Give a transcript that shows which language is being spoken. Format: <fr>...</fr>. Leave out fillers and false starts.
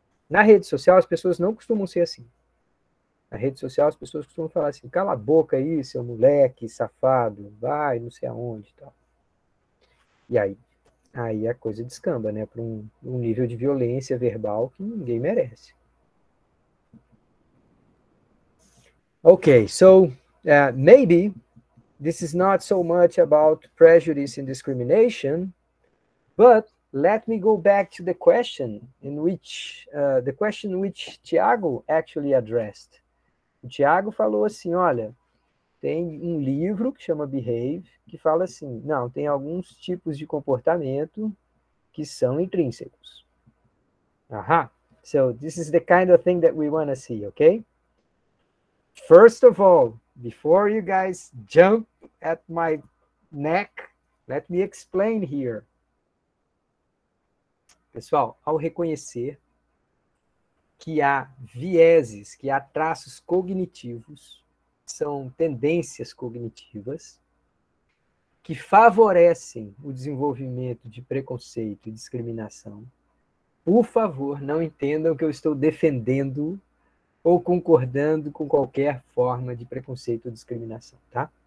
<pt>Na rede social, as pessoas não costumam ser assim. Na rede social, as pessoas costumam falar assim, cala a boca aí, seu moleque, safado, vai, não sei aonde e tal. E aí a coisa descamba, né? Para um nível de violência verbal que ninguém merece.</pt> <en>Okay, so maybe this is not so much about prejudice and discrimination, but let me go back to the question which Tiago actually addressed.</en> <pt>O Tiago falou assim, olha, tem um livro que chama Behave, que fala assim, não, tem alguns tipos de comportamento que são intrínsecos. Aha.</pt> <en>So this is the kind of thing that we want to see, okay? First of all, before you guys jump at my neck, let me explain here.</en> <pt>Pessoal, ao reconhecer que há vieses, que há traços cognitivos, são tendências cognitivas, que favorecem o desenvolvimento de preconceito e discriminação, por favor, não entendam que eu estou defendendo ou concordando com qualquer forma de preconceito ou discriminação, tá?</pt>